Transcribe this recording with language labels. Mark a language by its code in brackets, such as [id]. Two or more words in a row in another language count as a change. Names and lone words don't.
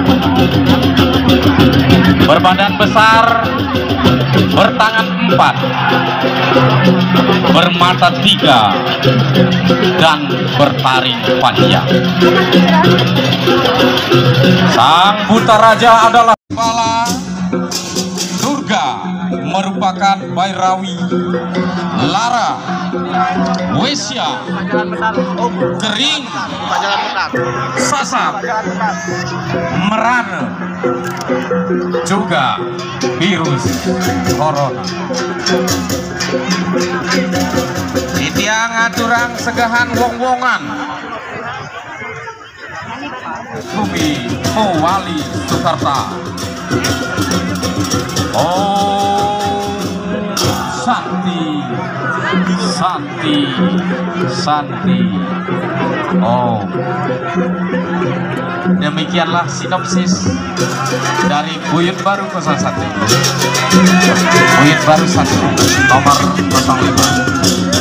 [id] Berbadan besar, bertangan 4, bermata 3, dan bertaring panjang. Sang Buta Raja adalah kepala surga merupakan Bairawi, Lara, Wesya, Kering, Sasar, Merana, juga virus corona. [ban] Itiang aturang segahan wong-wongan Bumi Mowali Sukarta. [sa] Oh Santi, Santi, Santi. [id] Oh, demikianlah sinopsis dari Buyut Baru 01. Buyut Baru 1 nomor 05.